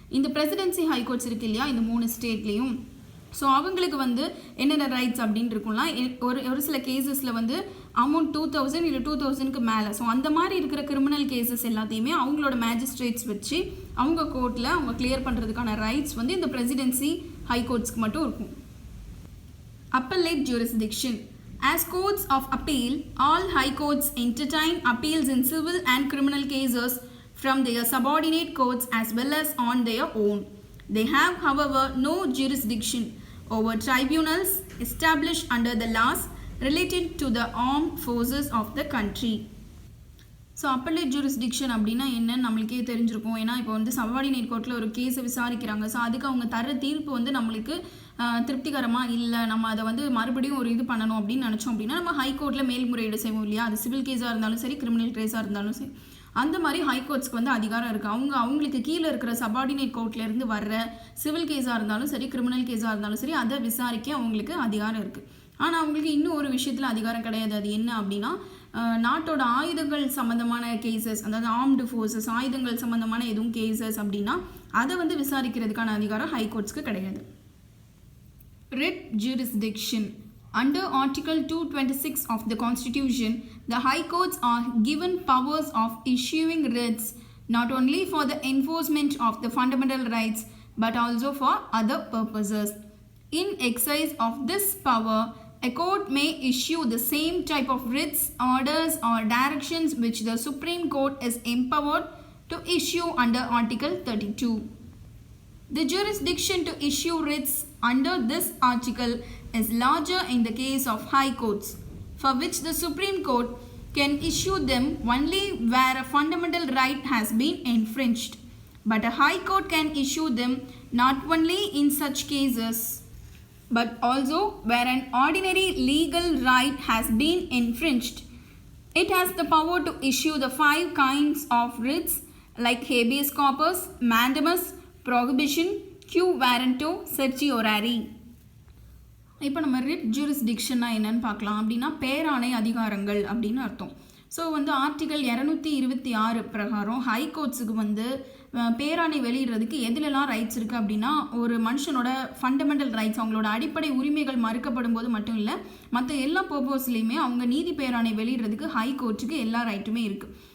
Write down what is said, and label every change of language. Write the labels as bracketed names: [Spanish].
[Tamil] இந்த presidency high courts இருக்கு இல்லையா இந்த 3 ஸ்டேட்லேயும், ஸோ அவங்களுக்கு வந்து என்னென்ன ரைட்ஸ் அப்படின்னு இருக்கும்னா, ஒரு சில கேசஸில் வந்து அமௌண்ட் 2000 இல்லை 2000க்கு மேலே, ஸோ அந்த மாதிரி இருக்கிற கிரிமினல் கேசஸ் எல்லாத்தையுமே அவங்களோட மேஜிஸ்ட்ரேட்ஸ் வச்சு அவங்க கோர்ட்டில் அவங்க கிளியர் பண்ணுறதுக்கான ரைட்ஸ் வந்து இந்த பிரசிடென்சி ஹைகோர்ட்ஸ்க்கு மட்டும் இருக்கும். [English] Appellate jurisdiction. As courts of appeal, all high courts entertain appeals in civil and criminal cases from their subordinate courts as well as on their own. They have, however, no jurisdiction over tribunals established under the laws related to the armed forces of the country. [Tamil] So அப்பல்லட் jurisdiction அப்படின்னா என்னன்னு நம்மளுக்கே தெரிஞ்சிருக்கும். ஏன்னா இப்போ வந்து subordinate கோர்ட்டில் ஒரு கேஸை விசாரிக்கிறாங்க. ஸோ அதுக்கு அவங்க தர தீர்ப்பு வந்து நம்மளுக்கு திருப்திகரமாக இல்லை, நம்ம அதை வந்து மறுபடியும் ஒரு இது பண்ணணும் அப்படின்னு நினச்சோம் அப்படின்னா நம்ம ஹைகோர்ட்டில் மேல்முறையீடு செய்வோம் இல்லையா, அது சிவில் கேஸாக இருந்தாலும் சரி கிரிமினல் கேஸாக இருந்தாலும் சரி. அந்த மாதிரி ஹைகோர்ட்ஸ்க்கு வந்து அதிகாரம் இருக்குது. அவங்களுக்கு கீழே இருக்கிற சபார்டினேட் கோர்ட்லேருந்து வர்ற சிவில் கேஸாக இருந்தாலும் சரி கிரிமினல் கேஸாக இருந்தாலும் சரி அதை விசாரிக்க அவங்களுக்கு அதிகாரம் இருக்குது. ஆனால் அவங்களுக்கு இன்னும் ஒரு விஷயத்தில் அதிகாரம் கிடையாது. அது என்ன அப்படின்னா, நாட்டோட ஆயுதங்கள் சம்மந்தமான கேசஸ், அதாவது ஆர்ம்டு ஃபோர்ஸஸ் ஆயுதங்கள் சம்மந்தமான எதுவும் கேசஸ் அப்படின்னா அதை வந்து விசாரிக்கிறதுக்கான அதிகாரம் ஹைகோர்ட்ஸ்க்கு கிடையாது. [English] Writ jurisdiction. Under Article 226 of the Constitution, the High Courts are given powers of issuing writs not only for the enforcement of the fundamental rights but also for other purposes. In exercise of this power, a court may issue the same type of writs, orders or directions which the Supreme Court is empowered to issue under Article 32. The jurisdiction to issue writs under this article is larger in the case of high courts, for which the Supreme Court can issue them only where a fundamental right has been infringed. But a high court can issue them not only in such cases, but also where an ordinary legal right has been infringed. It has the power to issue the 5 kinds of writs like habeas corpus, mandamus, prohibition, quo warranto, certiorari. [Tamil] இப்போ நம்ம writ ஜூரிஸ்டிக்ஷன்னா என்னன்னு பார்க்கலாம். அப்படின்னா பேராணை அதிகாரங்கள் அப்படின்னு அர்த்தம். So வந்து article 226 பிரகாரம் ஹைகோர்ட்ஸுக்கு வந்து பேராணை வெளியிடுறதுக்கு எதுலலாம் ரைட்ஸ் இருக்குது அப்படின்னா, ஒரு மனுஷனோட ஃபண்டமெண்டல் ரைட்ஸ் அவங்களோட அடிப்படை உரிமைகள் மறுக்கப்படும் போது மட்டும் இல்லை, மற்ற எல்லா பர்பஸ்லையுமே அவங்க நீதி பேராணை வெளியிடுறதுக்கு ஹைகோர்ட்டுக்கு எல்லா ரைட்டுமே இருக்குது.